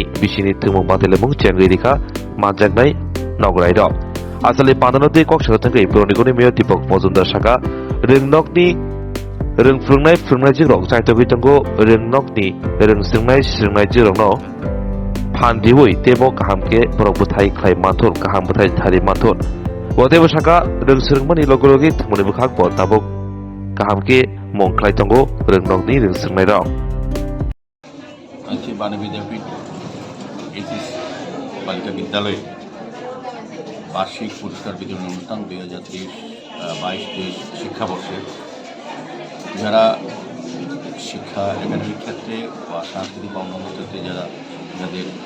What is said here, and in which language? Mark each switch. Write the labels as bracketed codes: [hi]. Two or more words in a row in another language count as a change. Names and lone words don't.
[trp] Bishini Thumung Batelemung Chengridika Manjagnai Nogorai Dok Asali Pandanote Kok Shotangkai Prodigoni Mayor Dipok Mozumdar Shaka Regnokni Rungfrungnai jigrok saitogui tongo Rungnokni rungsrungnai jigrokno phandiwui tebo kahamke borokbuthai khlai mathor kaham buthai thari mathor wotebo saka rungsrungmani logologi thmoni bukhak bo tabok kahamke mongkhlai tongo Rungnokni rungsrungnai rok [bn] আজকে বাণী বিদ্যাপীঠ এইচএস বালিকা বিদ্যালয়ে বার্ষিক পুরস্কার বিতরণ অনুষ্ঠান 2023-22 শিক্ষাবর্ষে যারা শিক্ষা একাডেমিক ক্ষেত্রে বা সাংস্কৃতিক বা অন্যান্য ক্ষেত্রে যাদের